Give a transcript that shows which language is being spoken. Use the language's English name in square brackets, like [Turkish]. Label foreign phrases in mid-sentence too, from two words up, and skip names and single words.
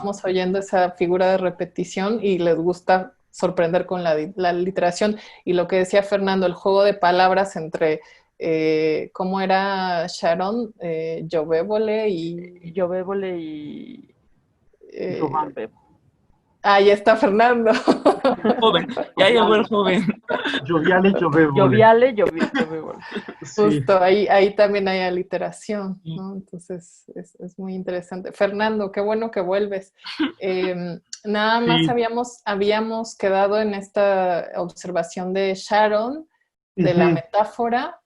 [Spanish] vamos oyendo esa figura de repetición y les gusta sorprender con la aliteración. Y lo que decía Fernando, el juego de palabras entre, ¿cómo era Sharon? Llovevole y... Llovevole y eh, Giovanni. Llovevo. ahí está Fernando. El joven, ya llegó el joven. [Italian] Gioviale, giovevole. Lloviale, Llovevole. [Spanish] Sí, Justo, ahí también hay aliteración, Sí. ¿no? Entonces es muy interesante. Fernando, qué bueno que vuelves. Nada más sí. habíamos quedado en esta observación de Sharon, de la Ujú. metáfora.